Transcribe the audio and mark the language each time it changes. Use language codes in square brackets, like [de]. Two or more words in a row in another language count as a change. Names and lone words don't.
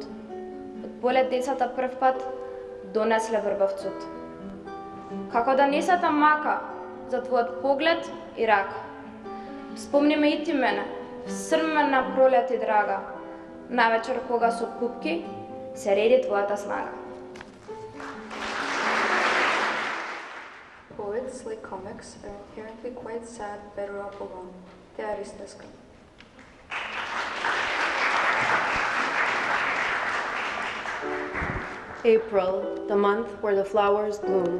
[mk] Од полет децата прв пат донесле врбавцут. Како да не сетам мака за твојот поглед и рака. Спомни ме и ти мене, всрмена пролет и драга, навечер кога со пупки се реди твојата снага. [en] Poets like comics are inherently quite sad, better off alone. [mk] Те Аристеска. [en] April, the month where the flowers bloom.